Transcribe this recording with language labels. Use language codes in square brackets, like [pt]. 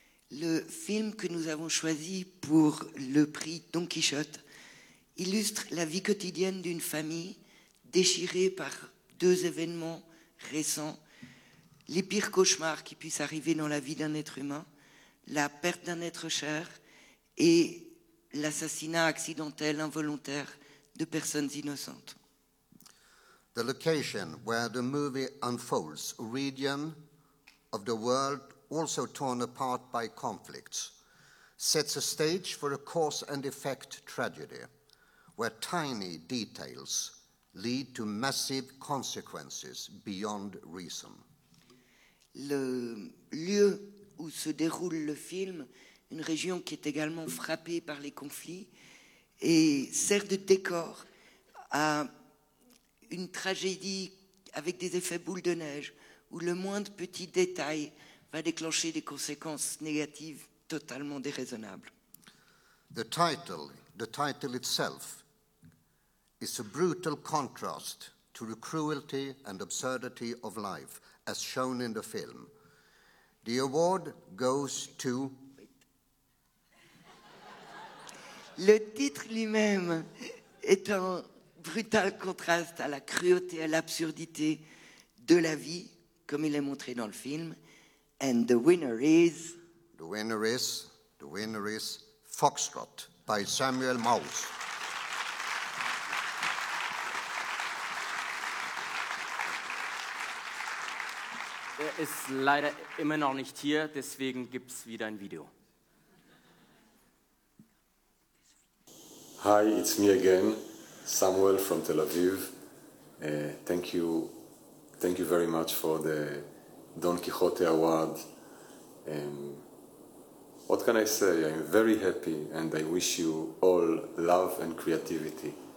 [fr] Le film que nous avons choisi pour le prix Don Quichotte illustre la vie quotidienne d'une famille déchirée par 2 événements récents, les pires cauchemars qui puissent arriver dans la vie d'un être humain, la perte d'un être cher et l'assassinat accidentel, involontaire de personnes innocentes. [en] The location where the movie unfolds, a region of the world also torn apart by conflicts, sets a stage for a cause and effect tragedy, where tiny details lead to massive consequences beyond reason. [fr] le lieu où se déroule le film, une région qui est également frappée par les conflits, et sert de décor à une tragédie avec des effets boule de neige, où le moindre petit détail va déclencher des conséquences négatives totalement déraisonnables. [en] The title itself, is a brutal contrast to the cruelty and absurdity of life, as shown in the film. The award goes to... [fr] Le titre lui-même est un brutal contraste à la cruauté et à l'absurdité de la vie, comme il est montré dans le film. [en] And the winner is... The winner is Foxtrot by Samuel Maus. [de] Er ist leider immer noch nicht hier, deswegen gibt es wieder ein Video. [en] Hi, it's me again, Samuel from Tel Aviv. Thank you very much for the Don Quixote Award. What can I say? I'm very happy and I wish you all love and creativity.